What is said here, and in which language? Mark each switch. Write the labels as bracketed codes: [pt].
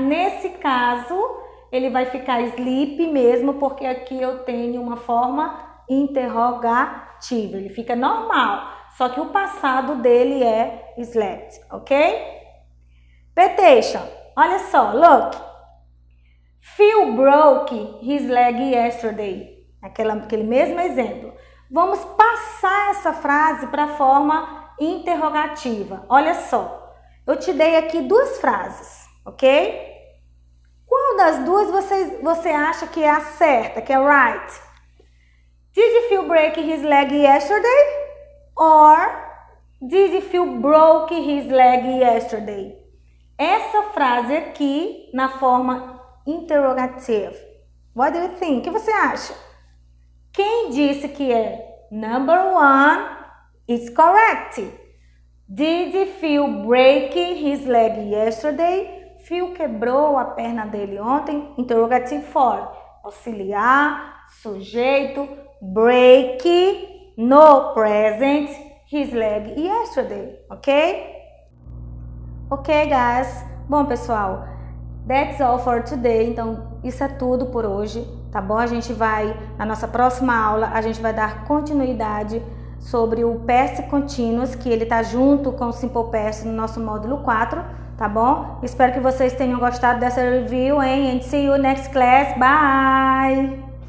[pt] Nesse caso, ele vai ficar sleep mesmo, porque aqui eu tenho uma forma interrogativa. Ele fica normal, só que o passado dele é slept, ok? Petition. Olha só, look. [en] Phil broke his leg yesterday. [pt] Aquele mesmo exemplo. Vamos passar essa frase para a forma interrogativa. Olha só, eu te dei aqui 2 frases, ok? Qual das duas você acha que é a certa, que é right? [en] Did Phil break his leg yesterday? Or did Phil broke his leg yesterday? [pt] Essa frase aqui na forma interrogativa. [en] What do you think? [pt] O que você acha? Quem disse que é [en] number 1 is correct. Did Phil break his leg yesterday? [pt] Phil quebrou a perna dele ontem. [en] Interrogative form. [pt] Auxiliar, sujeito, break, no present, [en] his leg yesterday, [pt] ok? [en] Ok, guys. [pt] Bom, pessoal, [en] that's all for today. [pt] Então, isso é tudo por hoje, tá bom? A gente vai, na nossa próxima aula, a gente vai dar continuidade sobre o past continuous, que ele tá junto com o simple past no nosso módulo 4, tá bom? Espero que vocês tenham gostado dessa review, hein? [en] And see you next class. Bye!